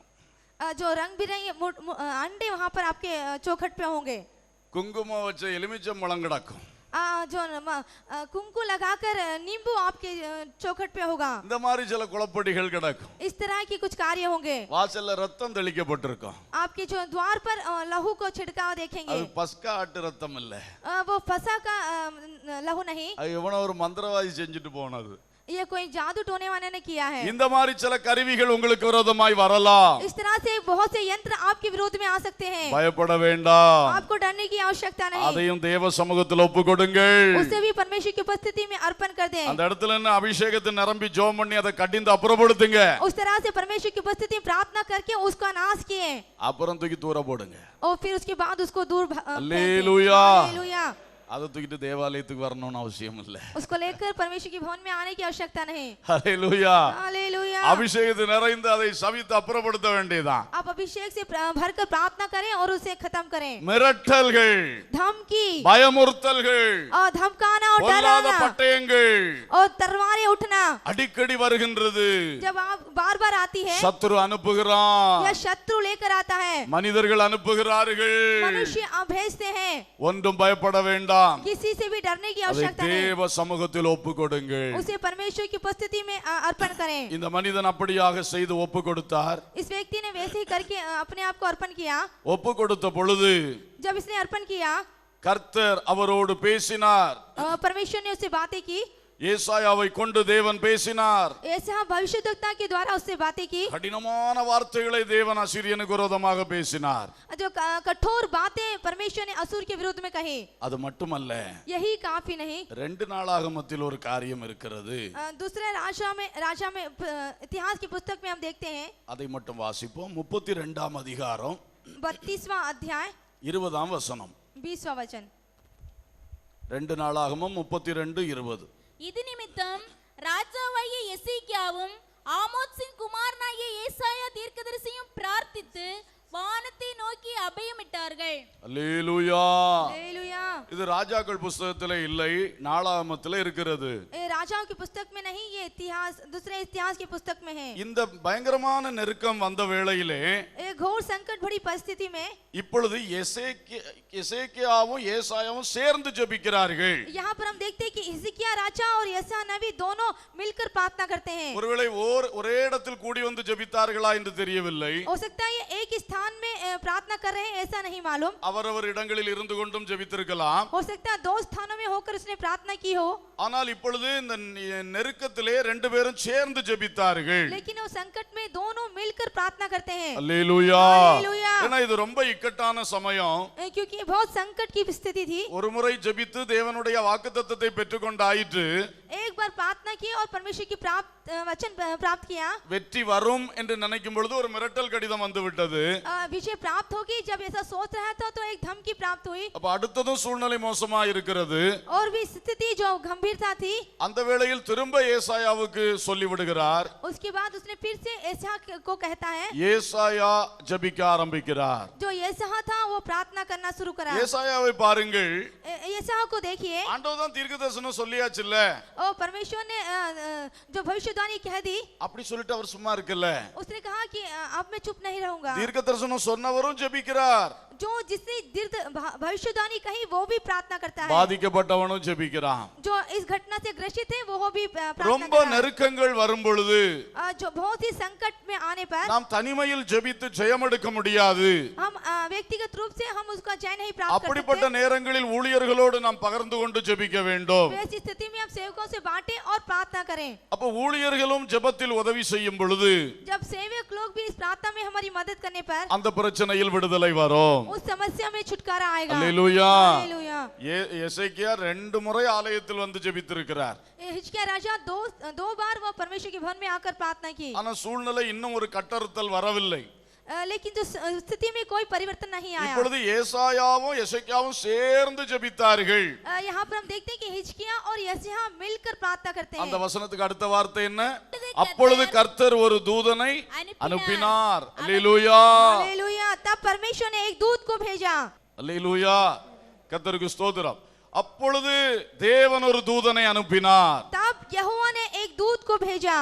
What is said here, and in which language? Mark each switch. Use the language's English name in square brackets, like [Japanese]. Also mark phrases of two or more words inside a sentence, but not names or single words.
[Hindi] जो रंग बिरंगे अंडे वहां पर आपके चौखट पे होंगे. [Tamil] குங்குமம் வச்ச எலுமிச்சம்பழம் கிடக்கும். [Hindi] जो कुमकुम लगाकर नींबू आपके चौखट पे होगा. [Tamil] இந்த மாதிரி சில குளப்படிகள் கிடக்கும். [Hindi] इस तरह के कुछ कार्य होंगे. [Tamil] வாசல்ல ரத்தம் தெளிக்கப்பட்டிருக்கும். [Hindi] आपके जो द्वार पर लहू को छिड़काव देखेंगे. [Tamil] அது பஸ்கா ஆட்டு ரத்தம் இல்ல. [Hindi] वो फसा का लहू नहीं. [Tamil] அது எவனோ ஒரு மந்திரவாதி செஞ்சுட்டு போனது. [Hindi] ये कोई जादू टोने वाले ने किया है. [Tamil] இந்த மாதிரி சில கருவிகள் உங்களுக்கு விரோதமாய் வரலாம். [Hindi] इस तरह से बहुत से यंत्र आपके विरोध में आ सकते हैं. [Tamil] பயப்பட வேண்டாம். [Hindi] आपको डरने की आवश्यकता नहीं. [Tamil] அதையும் தேவ சமூகத்தில் ஒப்பு கொடுங்கள். [Hindi] उसे भी परमेश्वर की उपस्थिति में अर्पण कर दें. [Tamil] அந்த இடத்துல என்ன அபிஷேகத்தை நிரம்பி ஜெபம் பண்ணி அதை கடிந்து அப்புறப்படுத்துங்க. [Hindi] उस तरह से परमेश्वर की उपस्थिति में प्रार्थना करके उसका नाश किए. [Tamil] அப்புறம் தூக்கி தூர போடுங்க. [Hindi] और फिर उसके बाद उसको दूर [Tamil] அல்லேலூயா. [Hindi] हालेलुया. [Tamil] அதை தூக்கிட்டு தேவாலயத்துக்கு வரணும்னு அவசியம் இல்லை. [Hindi] उसको लेकर परमेश्वर के भवन में आने की आवश्यकता नहीं. [Tamil] அல்லேலூயா. [Hindi] हालेलुया. [Tamil] அபிஷேகத்தை நிறைந்து அதை சவித்து அப்புறப்படுத்த வேண்டியதான். [Hindi] आप अभिषेक से भरकर प्रार्थना करें और उसे खत्म करें. [Tamil] மிரட்டல்கள், [Hindi] धमकी [Tamil] பயமுறுத்தல்கள், [Hindi] और धमकाना और [Tamil] பொல்லாத [Hindi] डराना [Tamil] பட்டயங்கள் [Hindi] और तलवारें उठना [Tamil] அடிக்கடி வருகின்றது. [Hindi] जब आप बार बार आती है. [Tamil] சத்துரு அனுப்புகிறான். [Hindi] या शत्रु लेकर आता है. [Tamil] மனிதர்கள் அனுப்புகிறார்கள். [Hindi] मनुष्य भेजते हैं. [Tamil] ஒன்றும் பயப்பட வேண்டாம். [Hindi] किसी से भी डरने की [Tamil] அதை [Hindi] आवश्यकता नहीं. [Tamil] தேவ சமூகத்தில் ஒப்பு கொடுங்கள். [Hindi] उसे परमेश्वर की उपस्थिति में अर्पण करें. [Tamil] இந்த மனிதன் அப்படியாக செய்து ஒப்பு கொடுத்தார். [Hindi] इस व्यक्ति ने वैसे ही करके अपने आप को अर्पण किया. [Tamil] ஒப்பு கொடுத்த பொழுது [Hindi] जब इसने अर्पण किया, [Tamil] கர்த்தர் அவரோடு பேசினார். [Hindi] परमेश्वर ने उससे बातें की. [Tamil] ஏசாயாவை கொண்டு தேவன் பேசினார். [Hindi] ऐसा भविष्यद्वक्ता के द्वारा उससे बातें की. [Tamil] கடினமான வார்த்தைகளை தேவன் அசீரியனுக்கு விரோதமாக பேசினார். [Hindi] जो कठोर बातें परमेश्वर ने असुर के विरुद्ध में कही. [Tamil] அது மட்டுமல்ல, [Hindi] यही काफी नहीं. [Tamil] 2 நாளாகமத்தில் ஒரு காரியம் இருக்கிறது. [Hindi] दूसरे राजा में इतिहास की पुस्तक में हम देखते हैं. [Tamil] அதை மட்டும் வாசிப்போம். 32ஆம் அதிகாரம் [Hindi] 32वां अध्याय [Tamil] 20ஆம் வசனம். [Hindi] 20वां वचन. [Tamil] 2 நாளாகமம் 32:20. இது நிமித்தம் ராஜாவாகிய எசேக்கியாவும் ஆமோத்சின் குமாரனாகிய ஏசாயா தீர்க்கதரிசியும் பிரார்த்தித்து வானத்தை நோக்கி அபயமிட்டார்கள். அல்லேலூயா. [Hindi] हालेलुया. [Tamil] இது ராஜாக்கள் புத்தகத்திலே இல்லை, நாளாகமத்திலே இருக்கிறது. [Hindi] राजाओं की पुस्तक में नहीं, ये इतिहास दूसरे इतिहास की पुस्तक में है. [Tamil] இந்த பயங்கரமான நெருக்கம் வந்த வேளையிலே [Hindi] एक घोर संकट भरी परिस्थिति में [Tamil] இப்பொழுது எசேக்கியாவும் ஏசாயாவும் சேர்ந்து ஜெபிக்கிறார்கள். [Hindi] यहाँ पर हम देखते हैं कि हिजकिय्याह राजा और यशायाह नबी दोनों मिलकर प्रार्थना करते हैं. [Tamil] ஒருவேளை ஒரே இடத்தில் கூடி வந்து ஜெபித்தார்களா என்று தெரியவில்லை. [Hindi] हो सकता है ये एक स्थान में प्रार्थना कर रहे हैं, ऐसा नहीं मालूम. [Tamil] அவரவர் இடங்களில் இருந்து கொண்டும் ஜெபித்திருக்கலாம். [Hindi] हो सकता है 2 स्थानों में होकर उसने प्रार्थना की हो. [Tamil] ஆனால் இப்பொழுது இந்த நெருக்கத்திலே 2 பேரும் சேர்ந்து ஜெபித்தார்கள். [Hindi] लेकिन वो संकट में दोनों मिलकर प्रार्थना करते हैं. [Tamil] அல்லேலூயா. [Hindi] हालेलुया. [Tamil] ஏன்னா இது ரொம்ப இக்கட்டான சமயம். [Hindi] क्योंकि ये बहुत संकट की स्थिति थी. [Tamil] ஒரு முறை ஜெபித்து தேவனுடைய வாக்குத்தத்தத்தை பெற்றுக்கொண்டாயிற்று. [Hindi] एक बार प्रार्थना की और परमेश्वर की वचन प्राप्त किया. [Tamil] வெற்றி வரும் என்று நினைக்கும் பொழுது ஒரு மிரட்டல் கடிதம் வந்து விட்டது. [Hindi] विजय प्राप्त होगी जब ऐसा सोच रहा था तो एक धमकी प्राप्त हुई. [Tamil] அப்ப அடுத்ததும் சூழ்நிலை மோசமா இருக்கிறது. [Hindi] और भी स्थिति जो गंभीरता थी. [Tamil] அந்த வேளையில் திரும்ப ஏசாயாவுக்கு சொல்லி விடுகிறார். [Hindi] उसके बाद उसने फिर से एसाया को कहता है. [Tamil] ஏசாயா ஜெபிக்க ஆரம்பிக்கிறார். [Hindi] जो एसाया था वो प्रार्थना करना शुरू करा. [Tamil] ஏசாயாவை பாருங்கள். [Hindi] यशायाह को देखिए, [Tamil] ஆண்டவர் தான் தீர்க்க தரிசனம் சொல்லியாச்சுல்ல, [Hindi] और परमेश्वर ने जो भविष्यवाणी कह दी, [Tamil] அப்படி சொல்லிட்டு அவர் சும்மா இருக்குல்ல. [Hindi] उसने कहा कि अब मैं चुप नहीं रहूंगा। [Tamil] தீர்க்க தரிசனம் சொன்னவரும் ஜெபிக்கிறார், [Hindi] जो जिसने भविष्यवाणी कही वो भी प्रार्थना करता है, [Tamil] பாதிக்கப்பட்டவனும் ஜெபிக்கிறான். [Hindi] जो इस घटना से ग्रसित है वो भी प्रार्थना [Tamil] ரொம்ப [Hindi] करता है। [Tamil] நெருக்கங்கள் வரும் பொழுது [Hindi] जो बहुत ही संकट में आने पर [Tamil] நாம் தனிமையில் ஜெபித்து ஜெயமெடுக்க முடியாது. [Hindi] हम व्यक्तिगत रूप से हम उसका जय नहीं प्राप्त कर [Tamil] அப்படிப்பட்ட [Hindi] सकते। [Tamil] நேரங்களில் ஊழியர்களோடு நாம் பகிர்ந்து கொண்டு ஜெபிக்க வேண்டும். [Hindi] वैसी स्थिति में हम सेवकों से बांटें और प्रार्थना करें। [Tamil] அப்ப ஊழியர்களும் ஜெபத்தில் உதவி செய்யும் பொழுது [Hindi] जब सेवक लोग भी इस प्रार्थना में हमारी मदद करने पर [Tamil] அந்த பிரச்சனையில் விடுதலை வரும். [Hindi] उस समस्या में छुटकारा आएगा। [Tamil] அல்லேலூயா. [Hindi] हालेलुया। [Tamil] எசேக்கியா 2 முறை ஆலயத்தில் வந்து ஜெபித்திருக்கிறார். [Hindi] हिजकिय्याह राजा दो बार वह परमेश्वर के भवन में आकर प्रार्थना की, [Tamil] ஆனா சூழ்நிலை இன்னும் ஒரு கட்டறுத்தல் வரவில்லை. [Hindi] लेकिन जो स्थिति में कोई परिवर्तन नहीं आया। [Tamil] இப்பொழுது ஏசாயாவும் எசேக்கியாவும் சேர்ந்து ஜெபித்தார்கள். [Hindi] यहाँ पर हम देखते हैं कि हिजकिय्याह और यशायाह मिलकर प्रार्थना करते [Tamil] அந்த [Hindi] हैं। [Tamil] வசனத்துக்கு அடுத்த வார்த்தை என்ன? அப்பொழுது கர்த்தர் ஒரு தூதனை அனுப்பினார். அல்லேலூயா. [Hindi] हालेलुया। तब परमेश्वर ने एक दूत को भेजा। [Tamil] அல்லேலூயா. கர்த்தருக்கு ஸ்தோத்திரம். அப்பொழுது தேவன் ஒரு தூதனை அனுப்பினார். [Hindi] तब यहोवा ने एक दूत को भेजा।